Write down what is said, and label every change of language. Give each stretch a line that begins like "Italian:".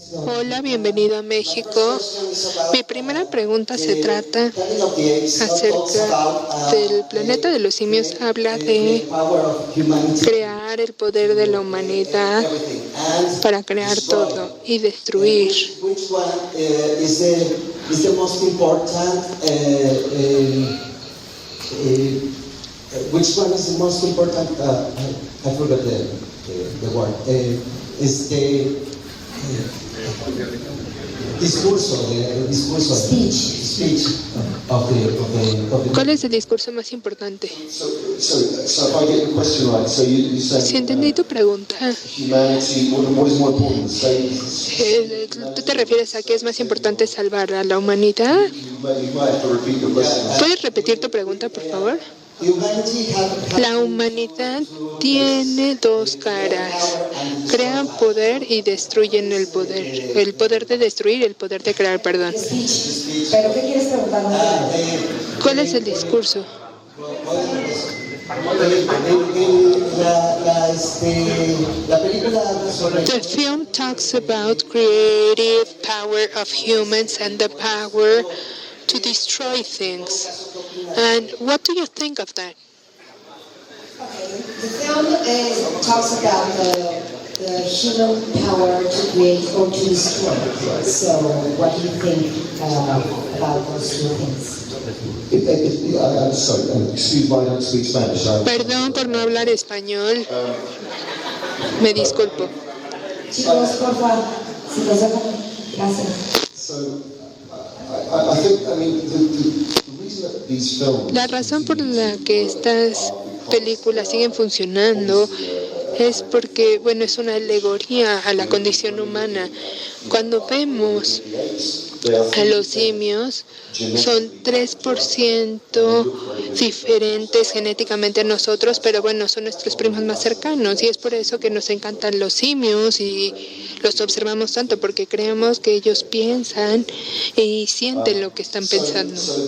Spanish: Hola, bienvenido a México. Mi primera pregunta se trata acerca del planeta de los simios. Habla de crear el poder de la humanidad para crear todo y destruir.
English: Which one is the most important? I forgot the word. Is the discurso, speech of the.
Spanish: ¿Cuál es el discurso más importante?
English: So if I get the question right, so you say
Spanish: Si entendí tu pregunta,
English: humanity, what is more important, save?
Spanish: ¿tú te refieres a que es más importante salvar a la humanidad?
English: You might have to repeat the question.
Spanish: ¿Puedes repetir tu pregunta, por favor? La humanidad tiene dos caras. Crean poder y destruyen el poder. El poder de destruir y el poder de crear, perdón. ¿Pero qué quieres preguntar? ¿Cuál es el discurso?
English: The film talks about creative power of humans and the power to destroy things. And what do you think of that? The film talks about the human power to create or to destroy. So, what do you think about those two things? Sorry, excuse me, I don't speak Spanish.
Spanish: Perdón por no hablar español. Me disculpo. Chicos, por favor, si los dejan, gracias.
English: So, I think, I mean, the reason that these films...
Spanish: La razón por la que estas películas siguen funcionando es porque, bueno, es una alegoría a la condición humana. Cuando vemos a los simios, son 3% diferentes genéticamente a nosotros, pero bueno, son nuestros primos más cercanos, y es por eso que nos encantan los simios y los observamos tanto, porque creemos que ellos piensan y sienten lo que están pensando.